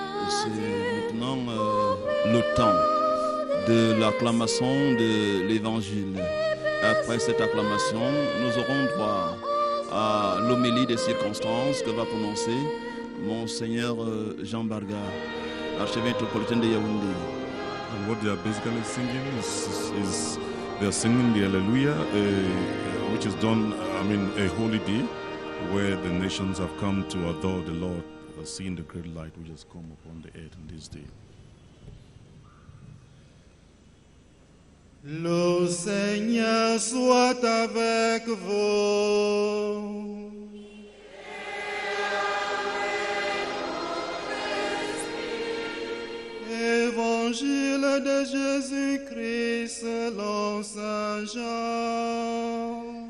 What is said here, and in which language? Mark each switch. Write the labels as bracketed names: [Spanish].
[French] C'est maintenant le temps de l'acclamation de l'évangile. Après cette acclamation, nous aurons droit à l'homélie des circonstances que va prononcer Monseigneur Jean Barga, archevêque métropolitain de Yaoundé. [English] And what they are basically singing is they are singing the Alleluia, which is done, a holy day where the nations have come to adore the Lord, seeing the great light which has come upon the earth in this day. [French] Le Seigneur soit avec vous. Évangile de Jésus-Christ selon Saint Jean.